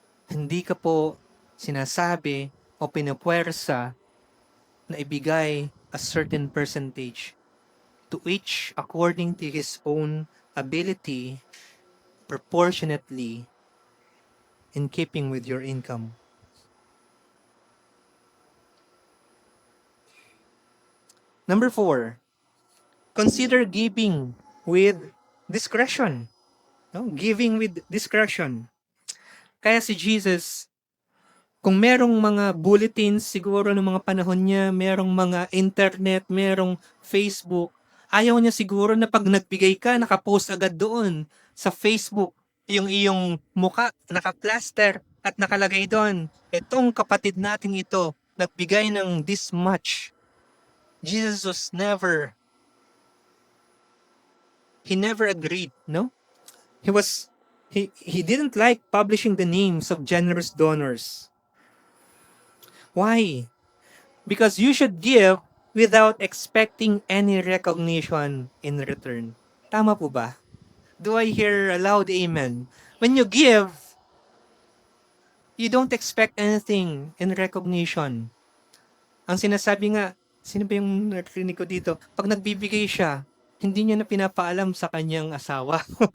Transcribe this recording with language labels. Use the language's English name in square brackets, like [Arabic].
[Filipino] Hindi ka po sinasabi o pinupwersa na ibigay [English] a certain percentage, to each according to his own ability, proportionately, in keeping with your income. Number 4, consider giving with discretion. No? Giving with discretion. [Filipino] Kaya si Jesus, kung merong mga bulletins siguro ng mga panahon niya, merong mga internet, merong Facebook, ayaw niya siguro na pag nagbigay ka, nakapost agad doon sa Facebook, yung iyong muka, nakaplaster at nakalagay doon, itong kapatid natin ito, nagbigay ng this much. [English] Jesus was never, he never agreed, no? He was, he didn't like publishing the names of generous donors. Why? Because you should give without expecting any recognition in return. Tama po ba? Do I hear a loud amen? When you give, you don't expect anything in recognition. [Filipino] Ang sinasabi nga, sino ba yung narinig ko dito? Pag nagbibigay siya, hindi niya na pinapaalam sa kanyang asawa.